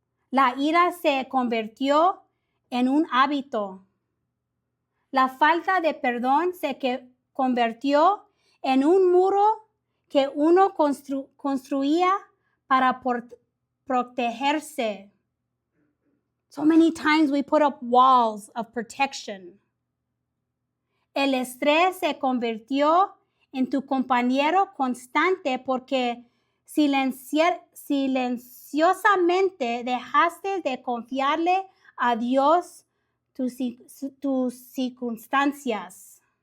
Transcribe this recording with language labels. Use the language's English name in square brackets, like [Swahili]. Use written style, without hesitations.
[Spanish] La ira se convirtió en un hábito. La falta de perdón se convirtió en un muro que uno construía para protegerse. [English] So many times we put up walls of protection. [Spanish] El estrés se convirtió en tu compañero constante porque silenciosamente dejaste de confiarle a Dios tus circunstancias.